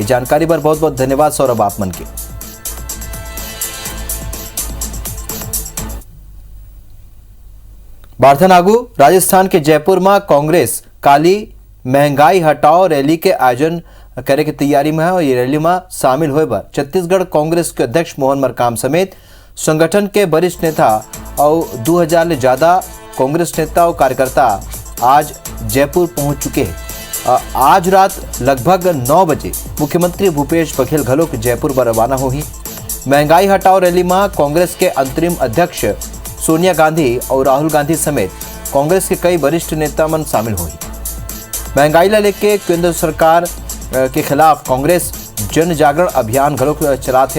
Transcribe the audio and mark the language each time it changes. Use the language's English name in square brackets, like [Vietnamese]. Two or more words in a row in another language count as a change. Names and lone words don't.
[Chhattisgarhi] जानकारी पर बहुत बहुत धन्यवाद सौरभ आप मन के। बारथन आगू राजस्थान के जयपुर में कांग्रेस काली महंगाई हटाओ रैली के आयोजन करे की तैयारी में है और ये रैली में शामिल होए पर छत्तीसगढ़ कांग्रेस के अध्यक्ष मोहन मरकाम समेत संगठन के वरिष्ठ नेता और 2000 ले ज्यादा कांग्रेस नेता और कार्यकर्ता आज जयपुर पहुंच चुके हैं। आज रात लगभग 9 बजे मुख्यमंत्री भूपेश बघेल घलोक जयपुर बर रवाना होही। महंगाई हटाओ रैली में कांग्रेस के अंतरिम अध्यक्ष सोनिया गांधी और राहुल गांधी समेत कांग्रेस के कई वरिष्ठ नेता मन शामिल हुई। महंगाई ला लेके केंद्र सरकार के खिलाफ कांग्रेस जन जागरण अभियान घलोक चला थे।